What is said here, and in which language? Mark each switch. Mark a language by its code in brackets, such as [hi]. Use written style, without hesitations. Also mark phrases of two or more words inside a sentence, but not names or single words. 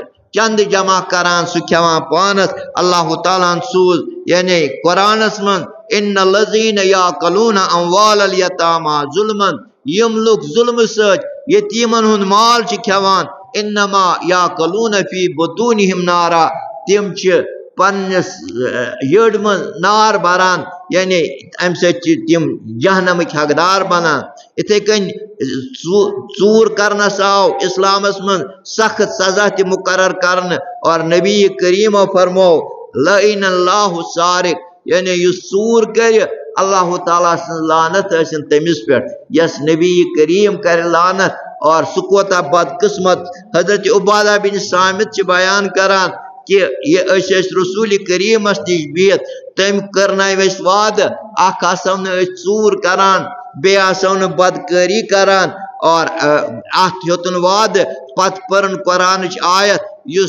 [ks] چندٕ جمع کران سُہ کھٮ۪وان پانس اللہ تعالیٰ ہن سوٗز یعنی قرآنس منٛز [ar] ان الذین یاکلون اموال الیتامیٰ ظلمن [ks] یم لُکھ ظلمہٕ سۭتۍ یتیٖمن ہُنٛد مال چھِ کھٮ۪وان [ar] انما یاکلون فی بطونہم نارا [ks] تِم چھِ پننس یٔڈ منٛز نار بران یعنی امہِ سۭتۍ چھِ تِم جہنمٕکۍ حقدار بنان یِتھے کٔنۍ ژوٗر کرنس آو اسلامس منٛز سخت سزا تہِ مقرر کرنہٕ اور نبی کریٖمو فرمو [ar] لعن اللہ سارق [ks] یعنی یُس ژوٗر کرِ اللہ تعالیٰ سٕنٛز لعنت ٲسِن تٔمِس پٮ۪ٹھ یس نبی کریم کرِ لعنت اور سُہ کوتاہ بدقسمت حضرت عبادہ بن صامت چھِ بیان کران کہ یہ ٲسۍ رسول کریٖمس نِش بِہِتھ تٔمۍ کرنٲوۍ أسۍ وعدٕ اکھ آسو نہٕ أسۍ ژوٗر کران بیٚیہِ آسو نہٕ بدکٲری کران اور اتھ ہیوٚتُن وعدٕ پتہٕ پٔرٕن قرآنٕچ آیت یُس